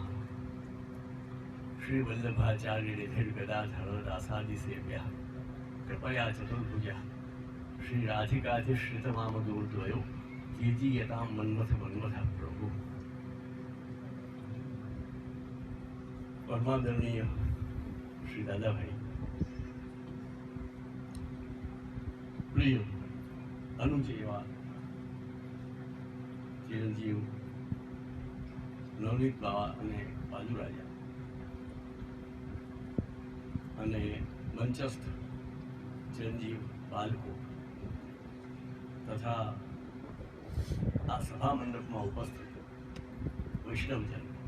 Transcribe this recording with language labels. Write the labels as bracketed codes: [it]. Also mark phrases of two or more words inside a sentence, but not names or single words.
[sa] श्री वल्लभाचार्य निधिर गदाधर दासादि सेव्यः कृपया चतुर्भुजः श्री राधिकाधिश्रितमामदूर्द्वयो कीजीयतां मन्मथ मन्मथ प्रभु। [gu] પરમાદરણીય શ્રી દાદાભાઈ, પ્રિય અનુજ એવા ચિરંજીવ નવનીત બાવા અને બાજુરાજા અને મંચસ્થ ચિરંજીવ બાલકો તથા આ સભા મંડપમાં ઉપસ્થિત વૈષ્ણવજન,